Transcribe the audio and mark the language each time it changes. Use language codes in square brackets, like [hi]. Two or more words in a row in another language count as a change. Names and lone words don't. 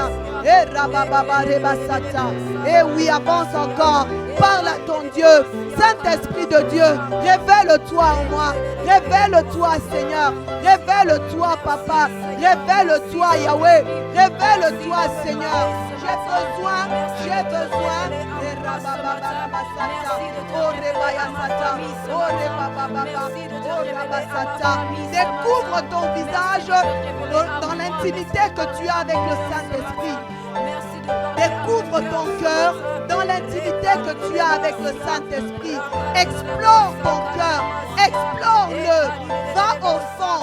[fr] Et Rabababa Rebasata. Et oui, avance encore. Parle à ton Dieu. Saint-Esprit de Dieu, révèle-toi en moi. Révèle-toi, Seigneur. Révèle-toi, Papa. Révèle-toi, Yahweh. Révèle-toi, Seigneur. J'ai besoin. Et Rabababa Rabasata. Oh Rebaya Sata. Oh Rebababa. Oh Rabasata. Découvre ton visage dans l'intimité que tu as avec le Saint-Esprit. Découvre ton cœur dans l'intimité que tu as avec le Saint-Esprit. Explore ton cœur. Explore-le. Va au fond.